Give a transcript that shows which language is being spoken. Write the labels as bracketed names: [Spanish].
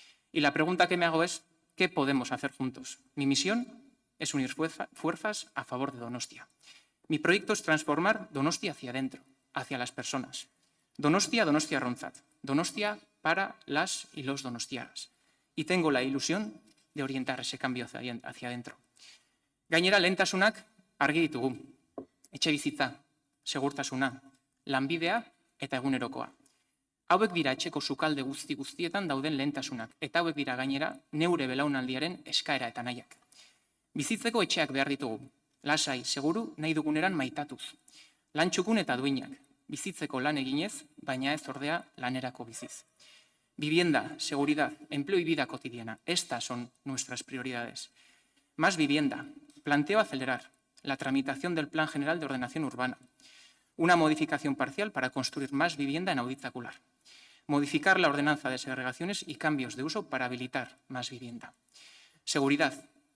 [Spanish] Y la pregunta que me hago es, ¿qué podemos hacer juntos? Mi misión es unir fuerzas a favor de Donostia. Mi proyecto es transformar Donostia hacia adentro, hacia las personas. Donostia, [Basque] Donostiarrontzat. [Spanish] Donostia para las y los donostiarras. Y tengo la ilusión de orientar ese cambio hacia adentro. [Basque] Gainera, lehentasunak argi ditugu. Etxebizitza, segurtasuna, lanbidea eta egunerokoa. Hauek dira etxeko sukalde guztietan dauden lehentasunak, eta hauek dira gainera neure belaunaldiaren eskaera eta nahiak. Bizitzeko etxeak behar ditugu, lasai, seguru, nahi duguneran maitatuz. Lan txukun eta duinak, bizitzeko lan eginez, baina ez ordea lanerako biziz. [Spanish] Vivienda, seguridad, empleo y vida cotidiana, estas son nuestras prioridades. Más vivienda. Planteo acelerar la tramitación del Plan General de Ordenación Urbana. Una modificación parcial para construir más vivienda en auditacular. Modificar la ordenanza de segregaciones y cambios de uso para habilitar más vivienda. Seguridad.